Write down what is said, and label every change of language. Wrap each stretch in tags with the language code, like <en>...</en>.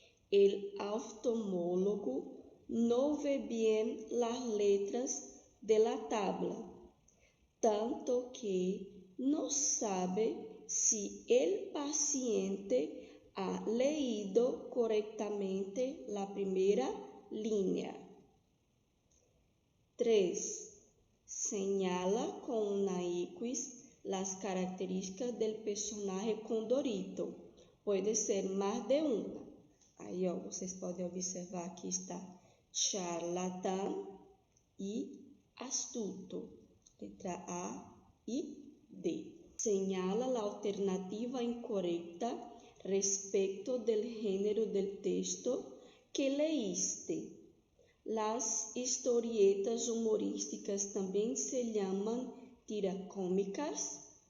<es>El oftalmólogo no ve bien las letras de la tabla, tanto que no sabe si el paciente ha leído correctamente la primera línea. 3. Señala con una X las características del personaje Condorito.</es> <pt>Pode ser mais de uma. Aí, ó, vocês podem observar que está charlatán e astuto. Letra A e D.</pt> <es>Señala la alternativa incorrecta respecto del género del texto que leíste. Las historietas humorísticas también se llaman tiracómicas.</es>